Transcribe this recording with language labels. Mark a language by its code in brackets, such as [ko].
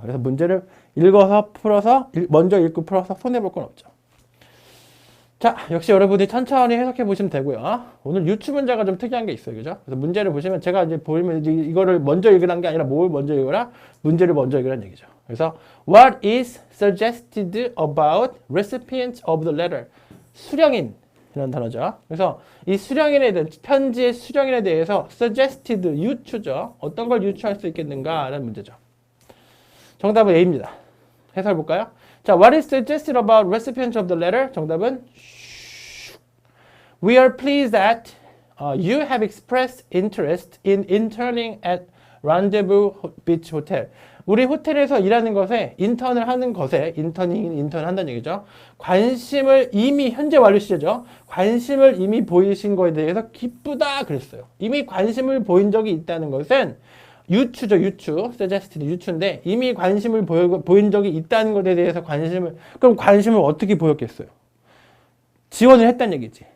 [ko] 그래서 문제를 읽어서 풀어서 먼저 읽고 풀어서 손해볼 건 없죠. 자, 역시 여러분이 천천히 해석해 보시면 되고요. 오늘 유추 문제가 좀 특이한 게 있어요. 그죠? 그래서 문제를 보시면 제가 이제 보이면 이거를 먼저 읽으라는 게 아니라 뭘 먼저 읽어라? 문제를 먼저 읽으라는 얘기죠. 그래서 [en] What is suggested about recipients of the letter? [ko] 수령인이라는 단어죠. 그래서 이 수령인에 대한 편지의 수령인에 대해서 suggested 유추죠. 어떤 걸 유추할 수 있겠는가라는 문제죠. 정답은 A입니다. 해설 볼까요? [en] 자, what is suggested about recipients of the letter? [ko] 정답은 [en] We are pleased that you have expressed interest in interning at Rendezvous Beach Hotel. [ko] 우리 호텔에서 일하는 것에 인턴을 하는 것에 인턴 한다는 얘기죠. 관심을 이미 현재 완료 시제죠. 관심을 이미 보이신 거에 대해서 기쁘다 그랬어요. 이미 관심을 보인 적이 있다는 것은 유추죠, 유추. suggested 유추인데 이미 관심을 보인 적이 있다는 것에 대해서 그럼 관심을 어떻게 보였겠어요? 지원을 했다는 얘기지.